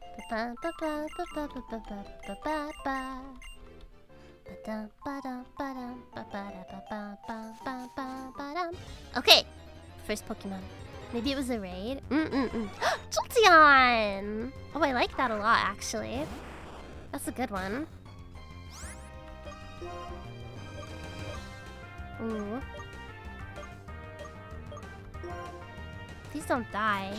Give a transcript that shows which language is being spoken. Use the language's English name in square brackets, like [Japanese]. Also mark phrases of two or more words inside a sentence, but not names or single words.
[English] Ba, ba, ba, ba, ba, ba, ba, ba, ba, ba, ba. Ba-dum, ba-dum, ba-dum, ba-ba-da-ba-ba, ba-ba-ba-ba-dum. Okay, first Pokemon. Maybe it was a raid? Jolteon! Oh, I like that a lot, actually. That's a good one. Ooh. Please don't die.